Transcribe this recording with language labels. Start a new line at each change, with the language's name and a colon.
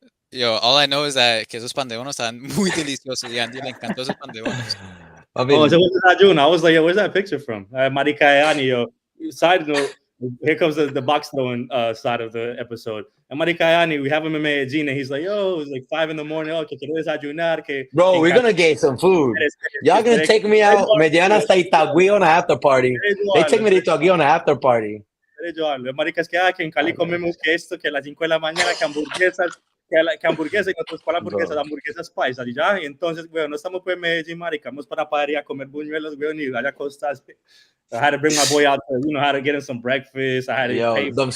English: Yo, all I know is that
Spanish: que esos pan de bonos están muy deliciosos y a Andy le encantó esos pan de bonos.
English: I was like, yo, where's that picture from? Marica Ayani, yo. Side note, here comes the box throwing side of the episode. And Marica Ayani, we have him in Medellin, and he's like, yo, it's like 5 a.m.
Spanish: Oh, que quiero desayunar.
English: Bro, we're gonna get some food. Y'all gonna take me out.
Spanish: Me llevan hasta Itagüí
English: on an after party. They take me to Itagüí on an after party.
Spanish: Marica, es que en Cali comemos que esto, que a las 5 de la mañana, que hamburguesas, que hamburguesas, y nosotros para hamburguesas paisas, y ya, y entonces, weón, no estamos por Medellín, marica, vamos para Padre a comer buñuelos, weón, y allá costas.
English: I had to bring my boy out there, how to get him some breakfast. I had to pay.